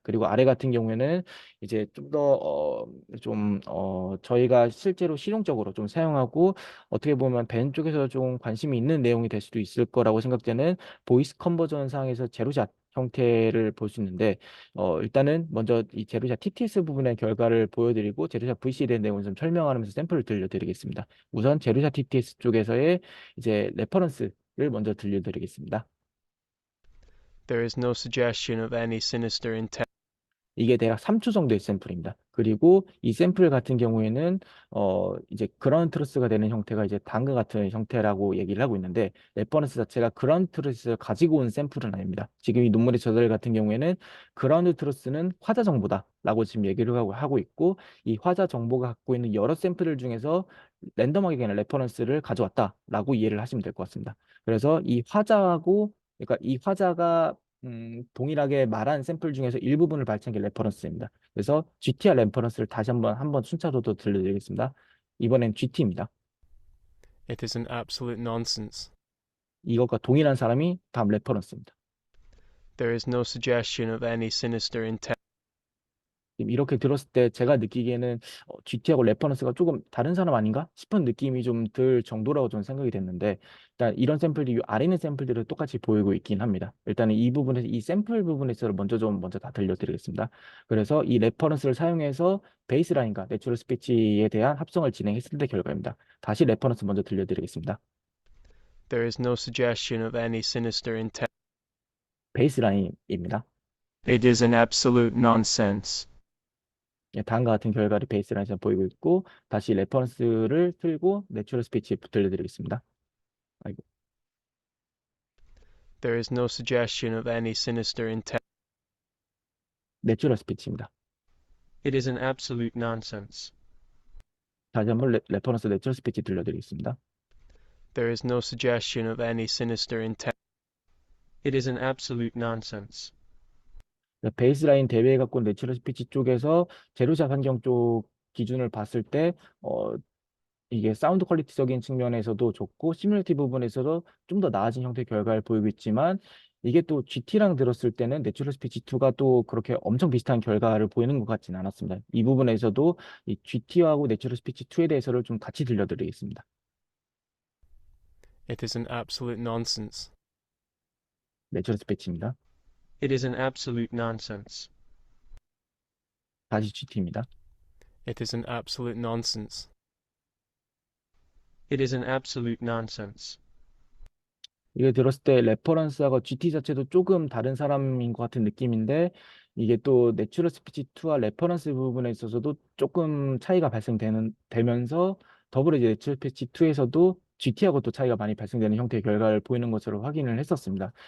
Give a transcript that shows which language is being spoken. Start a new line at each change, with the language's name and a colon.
Korean: 그리고 아래 같은 경우에는 이제 좀 더 저희가 실제로 실용적으로 좀 사용하고 어떻게 보면 벤 쪽에서 좀 관심이 있는 내용이 될 수도 있을 거라고 생각되는 보이스 컨버전 상에서 제로샷 형태를 볼 수 있는데 일단은 먼저 이 제로샷 TTS 부분의 결과를 보여드리고 제로샷 VC에 대한 내용을 좀 설명하면서 샘플을 들려드리겠습니다. 우선 제로샷 TTS 쪽에서의 이제 레퍼런스를 먼저 들려드리겠습니다.
English: There is no suggestion of any sinister intent.
Korean: 이게 대략 3초 정도의 샘플입니다. 그리고 이 샘플 같은 경우에는 이제 그라운드 트루스가 되는 형태가 이제 다음과 같은 형태라고 얘기를 하고 있는데 레퍼런스 자체가 그라운드 트루스를 가지고 온 샘플은 아닙니다. 지금 이 논문의 저자들 같은 경우에는 그라운드 트루스는 화자 정보다라고 지금 얘기를 하고 있고 이 화자 정보가 갖고 있는 여러 샘플을 중에서 랜덤하게 그냥 레퍼런스를 가져왔다라고 이해를 하시면 될 것 같습니다. 그래서 이 화자하고 그러니까 이 화자가 동일하게 말한 샘플 중에서 일부분을 발췌한 게 레퍼런스입니다. 그래서 GTR 레퍼런스를 다시 한번 순차적으로 들려드리겠습니다. 이번엔 GT입니다.
English: It is an absolute nonsense.
Korean: 이것과 동일한 사람이 다음 레퍼런스입니다.
English: There is no suggestion of any sinister intent.
Korean: 지금 이렇게 들었을 때 제가 느끼기에는 GT하고 레퍼런스가 조금 다른 사람 아닌가 싶은 느낌이 좀 들 정도라고 저는 생각이 됐는데 일단 이런 샘플이 이 아래 있는 샘플들을 똑같이 보이고 있긴 합니다. 일단은 이 부분에서 이 샘플 부분에서 먼저 다 들려드리겠습니다. 그래서 이 레퍼런스를 사용해서 베이스라인과 내추럴 스피치에 대한 합성을 진행했을 때 결과입니다. 다시 레퍼런스 먼저 들려드리겠습니다.
English: There is no suggestion of any sinister intent.
Korean: 베이스라인입니다.
English: It is an absolute nonsense.
Korean: 예, 다음과 같은 결과를 베이스라인에서 보이고 있고 다시 레퍼런스를 틀고 내추럴 스피치 들려드리겠습니다. 아이고.
English: There is no suggestion of any sinister intent.
Korean: 내추럴 스피치입니다.
English: It is an absolute nonsense.
Korean: 다시 한번 레퍼런스 내추럴 스피치 들려드리겠습니다.
English: There is no suggestion of any sinister intent. It is an absolute nonsense.
Korean: 베이스라인 대비해 갖고 내추럴 스피치 쪽에서 제로샷 환경 쪽 기준을 봤을 때 이게 사운드 퀄리티적인 측면에서도 좋고 시뮬리티 부분에서도 좀 더 나아진 형태의 결과를 보이고 있지만 이게 또 GT랑 들었을 때는 내추럴 스피치 2가 또 그렇게 엄청 비슷한 결과를 보이는 것 같지는 않았습니다. 이 부분에서도 이 GT하고 내추럴 스피치 2에 대해서를 좀 같이 들려드리겠습니다.
English: It is an absolute nonsense.
Korean: 내추럴 스피치입니다.
English: It is an absolute nonsense.
Korean: 다시 GT입니다.
English: It is an absolute nonsense. It is an absolute nonsense.
Korean: 이게 들었을 때 레퍼런스하고 GT 자체도 조금 다른 사람인 것 같은 느낌인데 이게 또 내추럴 스피치 2와 레퍼런스 부분에 있어서도 조금 차이가 발생되면서 더불어 이제 내추럴 스피치 2에서도 GT하고 또 차이가 많이 발생되는 형태의 결과를 보이는 것으로 확인을 했었습니다.